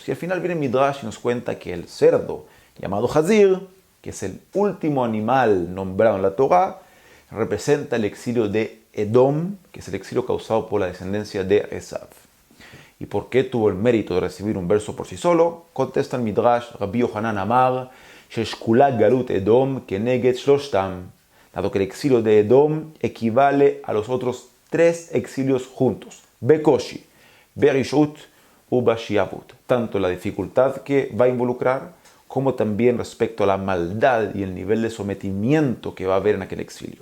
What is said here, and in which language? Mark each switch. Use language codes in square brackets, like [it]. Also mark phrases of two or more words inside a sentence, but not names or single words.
[es] Y al final viene Midrash y nos cuenta que el cerdo, llamado Hazir, que es el último animal nombrado en la Torá, representa el exilio de Edom, que es el exilio causado por la descendencia de Esav. ¿Y por qué tuvo el mérito de recibir un verso por sí solo? Contesta el Midrash, [he] רבי יוחנן אמר, ששקולה גלות אדום כנגד שלשתם, [es] dado que el exilio de Edom equivale a los otros 3 exilios juntos, [he] בקושי, ברשעות, ובשעבוד, [es] tanto la dificultad que va a involucrar, como también respecto a la maldad y el nivel de sometimiento que va a haber en aquel exilio.